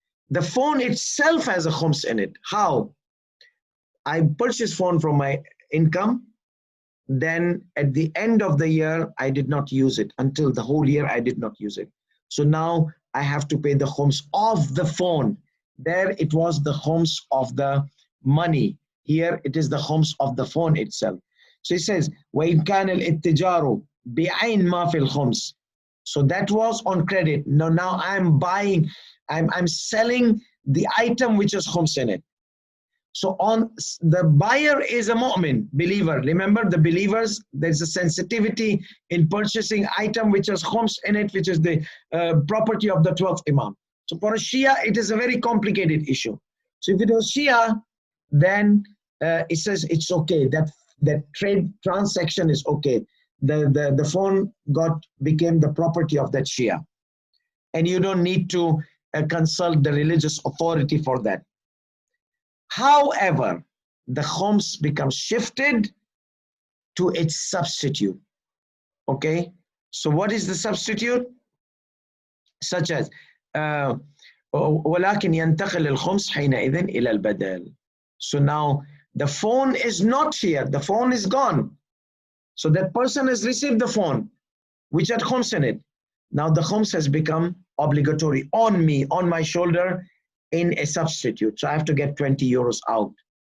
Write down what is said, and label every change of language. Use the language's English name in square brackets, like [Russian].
[English] The phone itself has a khums in it. How? I purchased phone from my income. Then at the end of the year, I did not use it. Until the whole year, I did not use it. So now I have to pay the khums of the phone. There it was the khums of the money. Here it is the khums of the phone itself. So he says, [Arabic] وَإِنْ كَانَ الْإِتِّجَارُ بِعَيْنْ مَا فِي الْخُمْسِ. [English] So that was on credit. Now I'm buying, I'm selling the item which has khums in it. So on the buyer is a mu'min, believer. Remember the believers, there's a sensitivity in purchasing item which has khums in it, which is the property of the 12th Imam. So for a Shia, it is a very complicated issue. So if it was Shia, then it says it's okay. That trade transaction is okay. The phone became the property of that Shia. And you don't need to consult the religious authority for that. However, the khums becomes shifted to its substitute. Okay, so what is the substitute? Such as [Arabic] ولكن ينتقل الخمس حينئذ إلى البدل. [English] So now the phone is not here, the phone is gone. So that person has received the phone which had khums in it. Now the khums has become obligatory on me, on my shoulder, in a substitute. So I have to get 20 euros out.